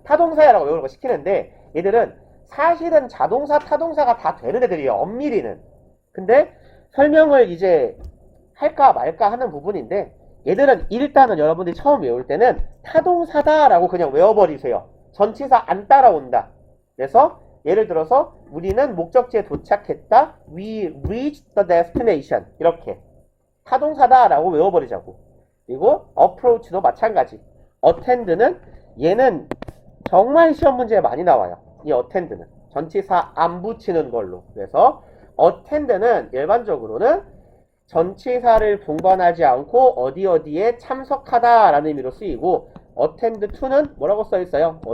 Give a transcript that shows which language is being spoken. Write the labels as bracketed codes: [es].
[ko] 타동사야 라고 외우라고 시키는데 얘들은 사실은 자동사, 타동사가 다 되는 애들이에요. 엄밀히는. 근데 설명을 이제 할까 말까 하는 부분인데 얘들은 일단은 여러분들이 처음 외울 때는 타동사다라고 그냥 외워버리세요. 전치사 안 따라온다. 그래서 예를 들어서 우리는 목적지에 도착했다. [en] We reached the destination. [ko] 이렇게 타동사다라고 외워버리자고. 그리고 approach도 마찬가지. attend는 얘는 정말 시험 문제에 많이 나와요. 이 attend는 전치사 안 붙이는 걸로. 그래서 attend는 일반적으로는 전치사를 동반하지 않고 어디에 참석하다라는 의미로 쓰이고 attend to는 뭐라고 써있어요?